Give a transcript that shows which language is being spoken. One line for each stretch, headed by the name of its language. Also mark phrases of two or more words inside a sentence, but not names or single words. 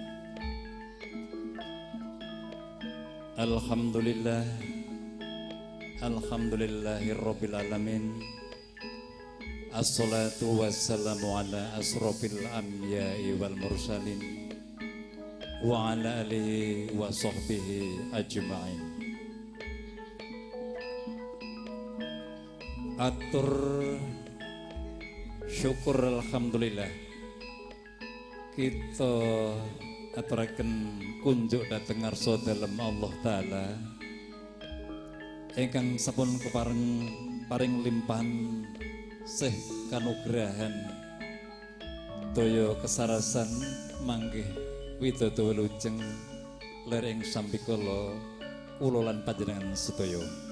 Arabic: Alhamdulillah. الحمد لله رب العالمين. الصلاة والسلام على أشرف الأنبياء والمرسلين وعلى آله وصحبه أجمعين.
Javanese: Atur syukur alhamdulillah kita aturaken kunjuk dhateng ngarsa dalem Allah taala ingkang sampun paring limpahan sih kanugrahan toyo kesarasan manggih widodha wilujeng lereng sampikala kula lan panjenengan sedaya.